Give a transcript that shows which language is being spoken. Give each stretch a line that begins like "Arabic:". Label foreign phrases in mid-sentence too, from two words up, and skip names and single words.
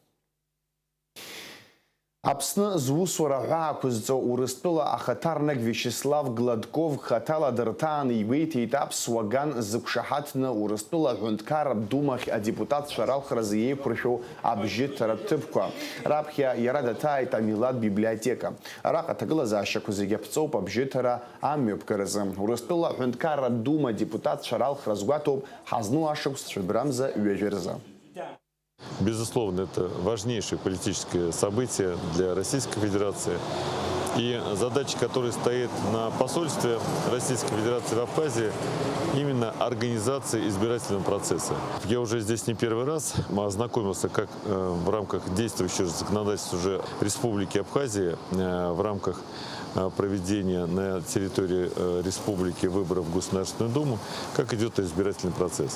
Abkhazian: Аԥсны зусура ҳәа ақәызҵо Урыстәыла ахаҭарнак Вячеслав Гладков хаҭала дырҭаан игәеиҭеит аԥсуа ган зықәшаҳаҭны Урыстәыла аҳәынҭқар Думахь адепутатцәа ралхразы еиқәыршәоу абжьыҭаратә ҭыԥқәа. Раԥхьа иара даҭааит амилаҭ библиотека. Араҟа аҭагылазаашьақәа зегьы аԥҵоуп абжьыҭара амҩаԥгаразы. Урыстәыла аҳәынҭқар Дума адепутатцәа ралхра згәаҭоуп ҳазну ашықәс цәыбрамза ҩажәаразы.
Russian: Безусловно, это важнейшее политическое событие для Российской Федерации. И задача, которая стоит на посольстве Российской Федерации в Абхазии, именно организация избирательного процесса. Я уже здесь не первый раз ознакомился, как в рамках действующего законодательства уже Республики Абхазия, в рамках проведения на территории республики выборов в Государственную Думу, как идет избирательный процесс.